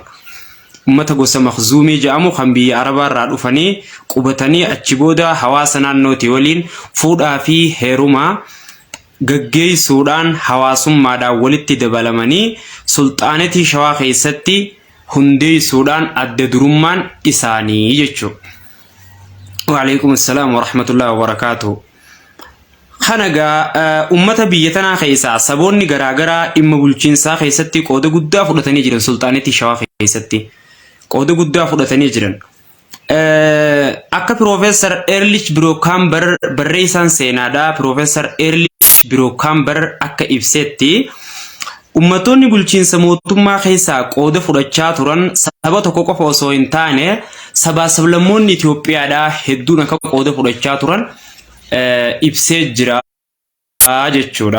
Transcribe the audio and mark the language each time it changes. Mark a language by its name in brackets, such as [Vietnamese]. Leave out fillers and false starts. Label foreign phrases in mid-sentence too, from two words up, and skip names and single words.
[Oromo] Ummata gosa Makhzumii jedhamu kan biyya Arabaa irraa dhufanii qubatanii achi booda hawaasa naannooti waliin fuudhaa fi heerumaa gaggeessuudhaan hawaasummaadhaan walitti dabalamanii sulxaanetii Shawaa keessatti hundeessuudhaan adda durummaan isaanii jechuudha. [Arabic] وعليكم السلام ورحمة الله وبركاته. [Oromo] Kanaga ummata biyya tanaa keessaa saboonni garaagaraa dhimma bulchiinsaa keessatti qooda guddaa fudhatanii jiran sulxaanetii Shawaa keessatti qooda guddaa fudhatanii jiran. Akka Profeesar Erlich Brookamber barreessaan seenaadhaa Profeesar Erlich Brookamber akka ibsetti ummatoonni bulchiinsa mootummaa keessaa qooda fudhachaa turan saba tokko qofa osoo hin taane sabaa sablammoonni Itoophiyaadhaa hedduun akka qooda fudhachaa turan ibsee jira jechuudha.